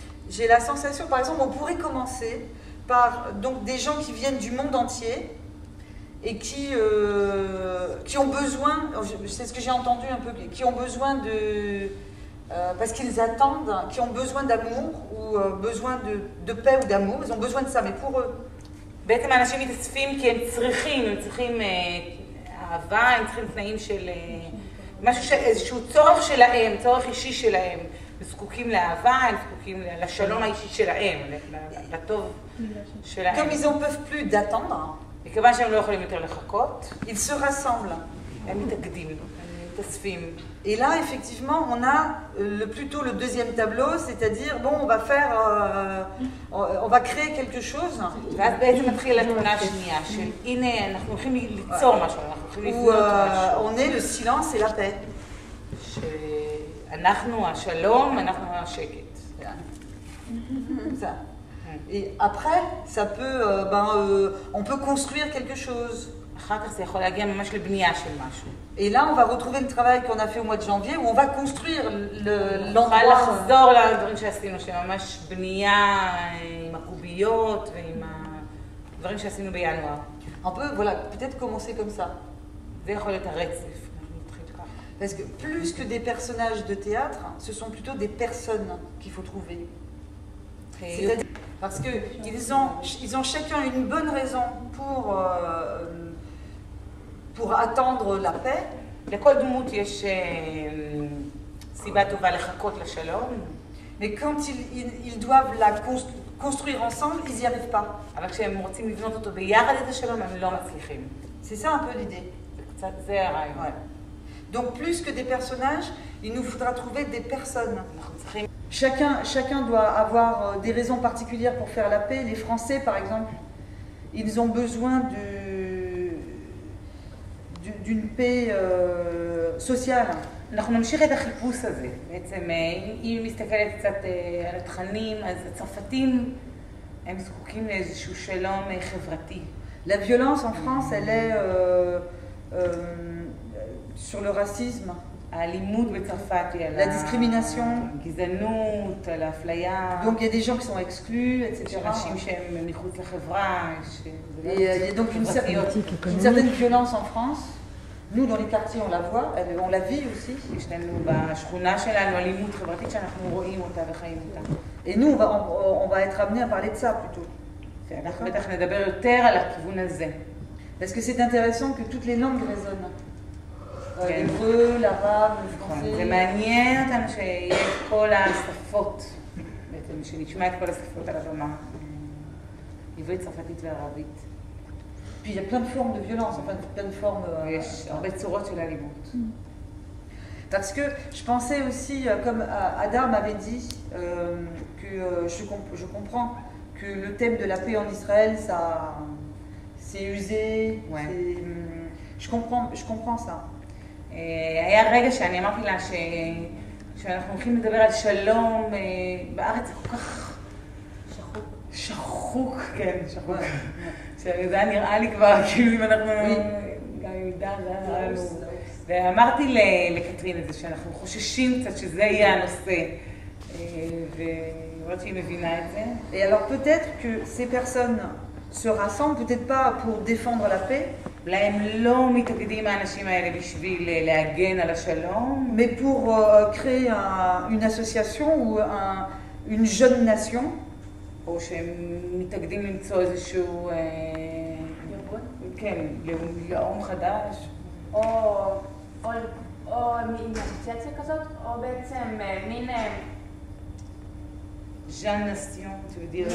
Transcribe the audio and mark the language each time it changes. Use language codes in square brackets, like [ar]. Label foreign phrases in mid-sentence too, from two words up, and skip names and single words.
[fr] j'ai la sensation, par exemple, on pourrait commencer par donc, des gens qui viennent du monde entier et qui ont besoin, c'est ce que j'ai entendu un peu, qui ont besoin de... parce qu'ils attendent, qui ont besoin d'amour ou besoin de paix ou d'amour, ils ont besoin de ça, mais pour eux. [he] בעצם האנשים מתאספים כי הם צריכים אהבה, הם צריכים תנאים של משהו, איזשהו צורך שלהם, צורך אישי שלהם. הם זקוקים לאהבה, הם זקוקים לשלום האישי שלהם, לטוב שלהם. [fr] Comme ils n'en peuvent plus d'attendre, [he] מכיוון שהם לא יכולים יותר לחכות, [fr] ils se rassemblent. [he] הם מתאגדים, הם מתאספים. [fr] Et là, effectivement, on a plutôt le deuxième tableau, c'est-à-dire, bon, on va créer quelque chose. [he] ואז בעצם מתחיל התמונה השנייה, של הנה, אנחנו הולכים ליצור משהו, אנחנו הולכים לבנות משהו. [fr] On est le silence et la paix. [he] שאנחנו השלום, אנחנו השקט. [fr] Ça. Et après, ça peut, on peut construire quelque chose. [he] אחר כך זה יכול להגיע ממש לבנייה של משהו. [fr] Et là, on va retrouver le travail qu'on a fait au mois de janvier, où on va construire l'endroit. [he] נוכל לחזור לדברים שעשינו, שממש בנייה עם הקוביות ועם הדברים שעשינו בינואר. [fr] On peut, voilà, peut-être commencer comme ça. [he] זה יכול להיות הרצף. [fr] Parce que plus que des personnages de théâtre, ce sont plutôt des personnes qu'il faut trouver. C'est-à-dire, parce qu'ils ont chacun une bonne raison pour attendre la paix. [he] לכל דמות יש סיבה טובה לחכות לשלום. [fr] Mais quand ils doivent la construire ensemble, ils n'y arrivent pas. [he] אבל כשהם רוצים לבנות אותו ביחד את השלום, הם לא מצליחים. [fr] C'est ça un peu l'idée. [he] זה הרעיון. [fr] Donc plus que des personnages, il nous faudra trouver des personnes. Chacun doit avoir des raisons particulières pour faire la paix. Les Français, par exemple, ils ont besoin d'une paix sociale. [he] אנחנו נמשיך את החיפוש הזה. בעצם, אם מסתכלת קצת על התכנים, אז הצרפתים הם זקוקים לאיזשהו שלום חברתי. [fr] La violence en France, elle est sur le racisme. [he] האלימות בצרפת היא על [fr] la discrimination, [he] הגזענות, על האפליה. [fr] Donc il y a des gens qui sont exclus, etc. [he] יש אנשים שהם מחוץ לחברה. [fr] Et il y a donc une certaine violence en France. Nous, dans les quartiers, on la voit, on la vit aussi. [he] יש לנו בשכונה שלנו אלימות חברתית שאנחנו רואים אותה וחיים אותה. [fr] Et nous, on va être amenés à parler de ça plutôt. [he] אנחנו בטח נדבר יותר על הכיוון הזה. [fr] Parce que c'est intéressant que toutes les langues résonnent. L'hébreu, l'arabe, le français. [he] זה מעניין אותנו שיהיה כל השפות, בעצם שנשמע את כל השפות על הבמה. עברית, צרפתית וערבית. [fr] Puis il y a plein de formes de violence, enfin plein de formes. [he] יש הרבה צורות של אלימות. [fr] Parce que je pensais aussi, comme Hadar m'avait dit, que je comprends que le thème de la paix en Israël, ça, c'est usé. Ouais. Je comprends ça. [he] היה רגע שאני אמרתי לה שאנחנו הולכים לדבר על שלום בארץ, זה כל כך שחוק, כן, שחוק. זה היה נראה לי כבר, כאילו אם אנחנו, גם עם עידה, זה היה נראה לנו. ואמרתי לקטרין את זה, שאנחנו חוששים קצת שזה יהיה הנושא, ואומרת שהיא מבינה את זה. [fr] Et alors peut-être que ces personnes se rassemblent, peut-être pas pour défendre la paix, [he] אולי הם לא מתאגדים האנשים האלה בשביל להגן על השלום, [fr] mais pour créer une association ou une jeune nation, [he] או שהם מתאגדים למצוא איזשהו, כן, לאום חדש. או מין אסוציאציה כזאת, או בעצם מין... [fr] jeune nation, tu veux dire,